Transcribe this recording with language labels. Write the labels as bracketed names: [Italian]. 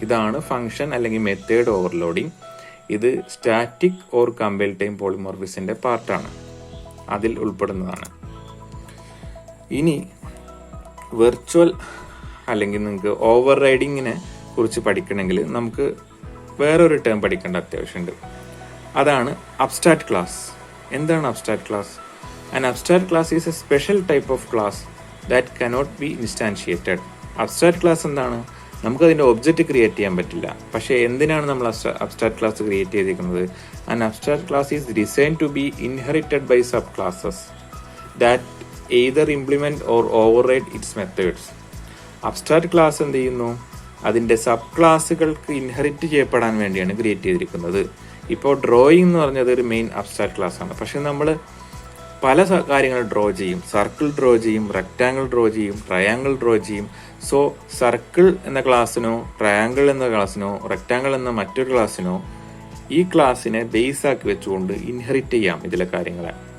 [Malayalam] ഇതാണ് ഫംഗ്ഷൻ അല്ലെങ്കിൽ method overloading. ഇത് സ്റ്റാറ്റിക് ഓർ കമ്പൈൽ ടൈം പോളിമോർഫിസത്തിന്റെ പാർട്ടാണ്, അതിൽ ഉൾപ്പെടുന്നതാണ്. ഇനി വെർച്വൽ അല്ലെങ്കിൽ നിങ്ങൾക്ക് ഓവർ റൈഡിങ്ങിനെ കുറിച്ച് പഠിക്കണമെങ്കിൽ നമുക്ക് വേറൊരു ടേം പഠിക്കേണ്ട അത്യാവശ്യമുണ്ട്. അതാണ് അബ്സ്ട്രാക്ട് ക്ലാസ്. എന്താണ് abstract class? [English] An abstract class is a special type of class that cannot be instantiated. [Malayalam] Abstract class എന്താണ്? നമുക്കതിൻ്റെ ഒബ്ജക്റ്റ് ക്രിയേറ്റ് ചെയ്യാൻ പറ്റില്ല. പക്ഷേ എന്തിനാണ് നമ്മൾ അബ്സ്ട്രാക്ട് ക്ലാസ് ക്രിയേറ്റ് ചെയ്തിരിക്കുന്നത്? [English] An abstract class is designed to be inherited by subclasses that either implement or override its methods. [Malayalam] Abstract class എന്ത് ചെയ്യുന്നു? അതിൻ്റെ സബ് ക്ലാസ്സുകൾക്ക് ഇൻഹെറിറ്റ് ചെയ്യപ്പെടാൻ വേണ്ടിയാണ് ക്രിയേറ്റ് ചെയ്തിരിക്കുന്നത്. ഇപ്പോൾ ഡ്രോയിങ് എന്ന് പറഞ്ഞത് ഒരു മെയിൻ അബ്സ്ട്രാക്ട് ക്ലാസ് ആണ്. പക്ഷെ നമ്മൾ പല കാര്യങ്ങൾ ഡ്രോ ചെയ്യും. സർക്കിൾ ഡ്രോ ചെയ്യും, റെക്റ്റാങ്കിൾ ഡ്രോ ചെയ്യും, ട്രയാങ്കിൾ ഡ്രോ ചെയ്യും. സോ സർക്കിൾ എന്ന ക്ലാസ്സിനോ ട്രയാങ്കിൾ എന്ന ക്ലാസ്സിനോ റെക്റ്റാങ്കിൾ എന്ന മറ്റൊരു ക്ലാസ്സിനോ ഈ ക്ലാസ്സിനെ ബേസ് ആക്കി വെച്ചുകൊണ്ട് ഇൻഹെറിറ്റ് ചെയ്യാം ഇതിലെ കാര്യങ്ങളെ.